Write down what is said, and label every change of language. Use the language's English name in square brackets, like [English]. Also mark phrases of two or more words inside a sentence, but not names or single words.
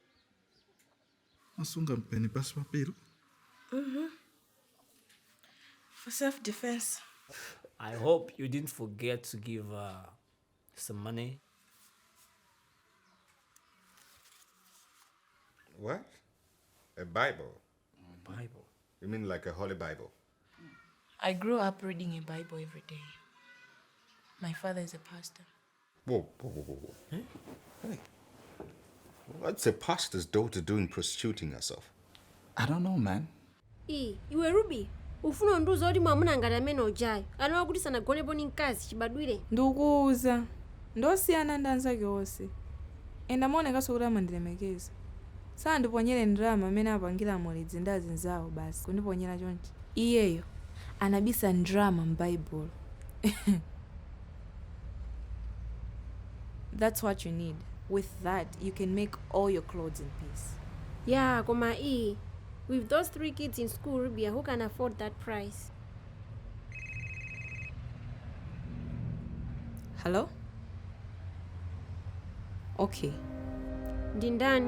[Nyanja] Masunga mpeni pasi papiro. [English] For self-defense. I hope you didn't forget to give some money. What? A Bible? Bible? You mean like a holy Bible? I grew up reading a Bible every day. My father is a pastor. Whoa. Hey. What's a pastor's daughter doing prostituting herself? I don't know, man. [Nyanja] Iwe Ruby, ufuna nduza oti mwamuna ngati amene ojayo. Alowa kuti sanagonepo ni mkazi chibadwire. Ndikuuza. Ndosiyana ndi anzake onse. Enda maonekanso kuti amandilemekeza. Sandiponyere ndalama amene apangira amulidzi ndi azinzawo basi kundiponyera chonchi. Iyeyo anabisa ndrama m'Bible. [English] That's what you need. With that, you can make all your clothes in peace. Yeah, koma with those 3 kids in school, Rubia, who can afford that price? Hello? Okay. [Nyanja] Ndindani?